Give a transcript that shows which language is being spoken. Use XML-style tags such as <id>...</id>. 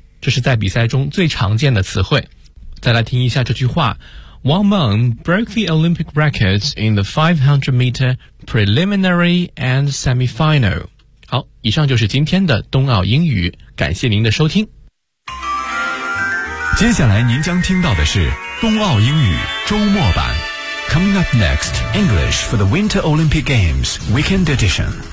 <zh>这是在比赛中最常见的词汇。再来听一下这句话。</zh> <en>Wang Meng broke the Olympic records in the 500-meter preliminary and semifinal.</en> <zh>好，以上就是今天的冬奥英语，感谢您的收听。接下来您将听到的是冬奥英语周末版。</zh> <en>Coming up next, English for the Winter Olympic Games Weekend Edition.</en>